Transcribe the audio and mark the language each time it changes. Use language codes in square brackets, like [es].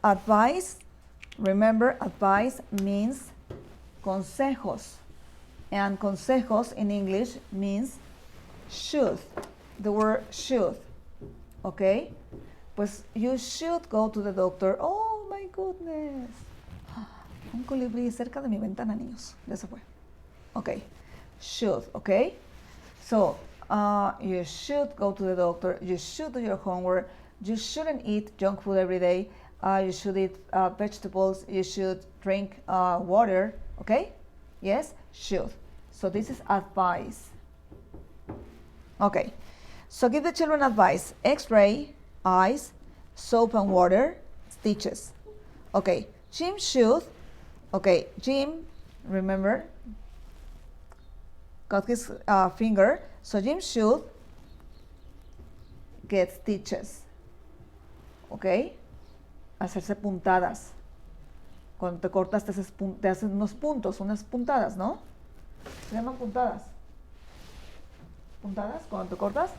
[en] Advice, remember, advice means consejos. And consejos in English means should. The word should. Okay? [es] Pues [en] you should go to the doctor. Oh my goodness. [es] Un colibrí cerca de mi ventana, niños. Ya se fue. [en] Okay. Should. Okay? So, you should go to the doctor. You should do your homework. You shouldn't eat junk food every day. You should eat vegetables. You should drink water. Okay? Yes? Should. So this is advice. Okay. So give the children advice. X-ray, eyes, soap and water, stitches. Okay. Jim should. Okay. Jim, remember, got his finger. So Jim should get stitches. [es] Okay. Hacerse puntadas. Cuando te cortas te hacen unos puntos, unas puntadas, ¿no? Se llaman puntadas. ¿Puntadas cuando te cortas?